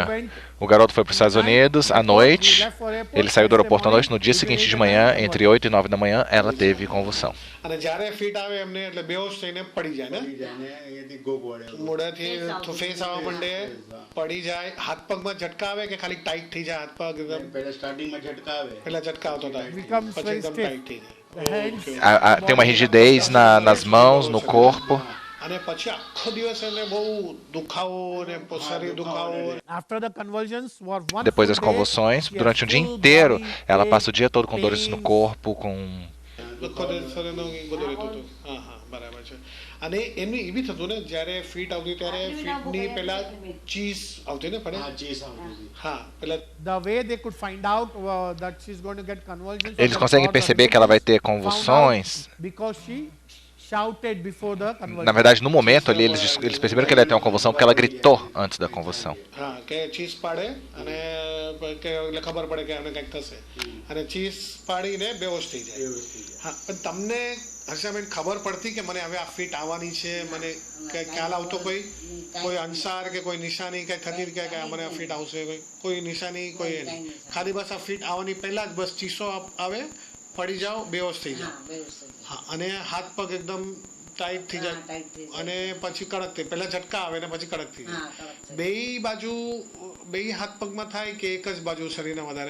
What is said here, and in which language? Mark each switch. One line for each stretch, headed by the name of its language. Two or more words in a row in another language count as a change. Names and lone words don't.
Portuguese: O garoto foi para os Estados Unidos à noite, ele saiu do aeroporto à noite, no dia seguinte de manhã, entre 8 e 9 da manhã, ela teve convulsão.
Gujarati: અને જ્યારે ફીટ આવે એમને એટલે બેહોશ થઈને પડી જાય ને અહીંયાથી ગોગ વળે મોઢાથી ફેસ આવવા માંડે પડી જાય હાથ પગમાં ઝટકા આવે કે ખાલી ટાઈટ થઈ જાય હાથ પગ એકદમ પહેલા સ્ટાર્ટિંગમાં ઝટકા આવે પહેલા ઝટકા આવતો થાય
English: becomes
Gujarati: પછી
English: very
Gujarati: એકદમ
English: stiff.
Gujarati: ટાઈટ થઈ જાય
Portuguese: Tem uma rigidez nas mãos, no corpo.
Gujarati: અને પછી આખો દિવસ એને બહુ દુખાવો ને શરીર દુખાવો
English: After the convulsions, for one
Portuguese: Depois
English: full
Portuguese: das
English: day,
Portuguese: convulsões,
English: she has
Portuguese: durante um dia
English: full
Portuguese: inteiro,
English: body
Portuguese: ela
English: pain,
Portuguese: passa o dia todo com dores no corpo, com...
Gujarati: દુખો શરીરનું બધું રહેતું હતું હા હા બરાબર છે અને એમની એવી થતું ને જ્યારે ફીટ આવતી ત્યારે ફીટની પહેલા ચીઝ આવતી ને પડે ચીઝ આવતી હા પહેલા
English: the way they could find out that she's going to get convulsions.
Portuguese: Eles conseguem perceber que ela vai ter convulsões.
English: Because she shouted before the convulsion.
Portuguese: Na verdade, no momento ali, eles perceberam que ela ia ter uma convulsão porque ela gritou antes da convulsão.
Gujarati: હા કે ચીઝ પાડે અને એટલે ખબર પડે કે આને કંઈક થશે અને ચીઝ પાડીને બેહોશ થઈ જાય હા પણ તમને હર્ષાબેન ખબર પડતી કે મને હવે આ ફીટ આવવાની છે મને ખ્યાલ આવતો કોઈ અંસાર કે કોઈ નિશાની કંઈ થતી કે મને આ ફીટ આવશે કોઈ નિશાની કોઈ નહીં ખાલી બસ આ ફીટ આવવાની પહેલા જ બસ ચીસો આવે પડી જાઓ બેહોશ થઈ જાઓ હા અને હાથ પગ એકદમ ટાઈટ થઈ જાય અને પછી કડક થઈ પહેલા ઝટકા આવે ને પછી કડક થઈ જાય બેય બાજુ બેય હાથ પગમાં થાય કે એક જ બાજુ શરીરના વધારે